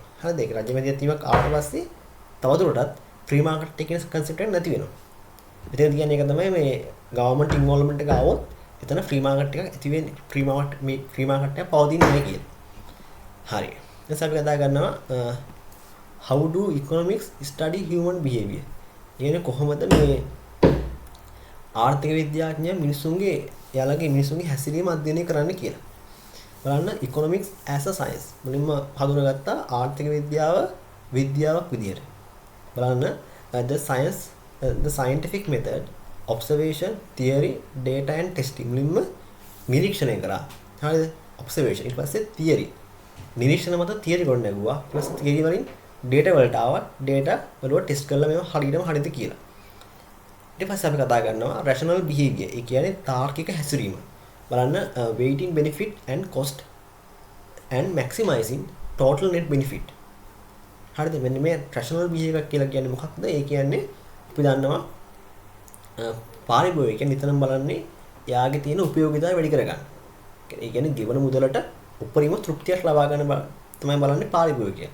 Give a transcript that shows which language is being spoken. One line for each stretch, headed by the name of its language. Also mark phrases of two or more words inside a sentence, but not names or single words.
Sinhala: හරිද? ඒක රජයේ මැදිහත් වීමක් ආවට පස්සේ තවදුරටත්
English: free market
Sinhala: එක කියන concept එක නැති වෙනවා. මෙතන කියන්නේ ඒක තමයි මේ
English: government involvement
Sinhala: එක આવොත් එතන
English: free market
Sinhala: එකක් ඇති වෙන්නේ.
English: free market
Sinhala: එකක් පවතින්නේ නැහැ කියලා. හරි. ඊට අපි කතා කරනවා
English: how do economics study human behavior?
Sinhala: කියන්නේ කොහොමද මේ ආර්ථික විද්‍යාඥයන් මිනිසුන්ගේ හැසිරීම අධ්‍යයනය කරන්න කියලා.
English: බලන්න economics as a science.
Sinhala: මුලින්ම හඳුනාගත්තා ආර්ථික විද්‍යාවක් විදියට.
English: බලන්න the scientific method, observation, theory, data and testing.
Sinhala: මුලින්ම නිරීක්ෂණය කරා. හරිද? observation ඊට පස්සේ theory. නිරීක්ෂණ මත theory ගොඩ නැගුවා. ඊට පස්සේ theory වලින් data වලට ආවා. data වල ටෙස්ට් කරලා මේවා හරියටම හරියද කියලා. ඊට පස්සේ අපි කතා කරනවා
English: rational behavior.
Sinhala: ඒ කියන්නේ තාර්කික හැසිරීම.
English: බලන්න weighting benefit and cost and maximizing total net benefit.
Sinhala: හරිද? මෙන්න මේ
English: rational behavior
Sinhala: කියලා කියන්නේ මොකක්ද? ඒ කියන්නේ අපි දන්නවා පාරිභෝගිකයන් නිතරම බලන්නේ එයාගේ තියෙන උපයෝගිතාවය වැඩි කරගන්න. ඒ කියන්නේ ගෙවන මුදලට උපරිම තෘප්තියක් ලබා ගන්න තමයි බලන්නේ පාරිභෝගිකයන්.